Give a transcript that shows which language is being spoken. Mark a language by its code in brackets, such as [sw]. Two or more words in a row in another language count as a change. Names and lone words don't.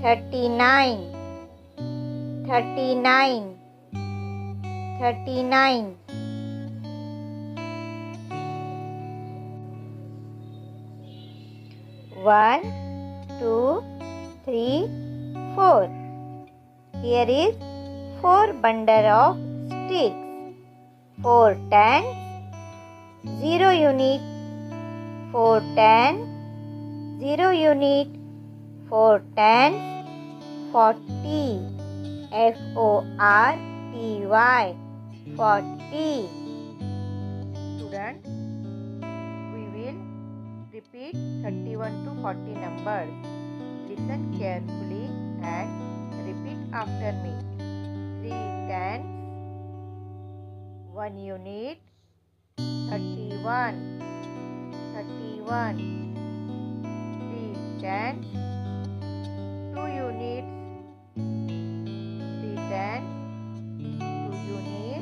[en] 39, 39, 39. 1, 2, 3, 4. Here is 4 bundle of sticks. 4 tens, 0 unit. 4 tens, 0 unit. 4 tens, 40. F-O-R-T-Y, 40. Students, we will repeat 31 to 40 numbers. Listen carefully and repeat after me. 3 tens, 1 unit. 31, 31. 3 tens, 2 units. 3 tens, 2 units.